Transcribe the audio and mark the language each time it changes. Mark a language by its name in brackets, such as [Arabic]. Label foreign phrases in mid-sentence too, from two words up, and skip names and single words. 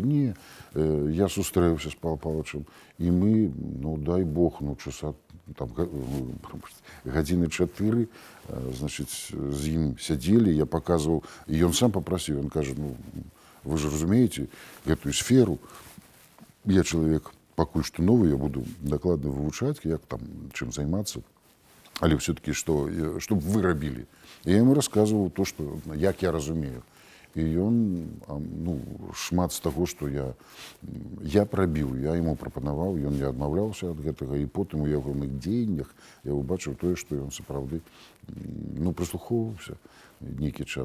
[Belarusian] Не, я сустрэўся з Павлом Павловичем, і мы, дай Бог, часа, там, гадзіны 4, значит, з ім сядзелі, я паказваў, і ён сам папрасіў, ён кажа, вы же разумееце гэтую сферу, я чалавек пакуль што новы, я буду дакладна вывучаць, як там, чым займацца. Але [Russian] все-таки, чтобы [Belarusian] вы рабілі. [Russian] Я ему рассказывал то, что, [Belarusian] як я разумею. І ён, шмат з таго, што я прабіў, я ему прапанаваў, ён не адмаўляўся ад гэтага, і потым у ягоных дзеяннях я убачыў тое, што ён сапраўды прыслухоўваўся нейкі час.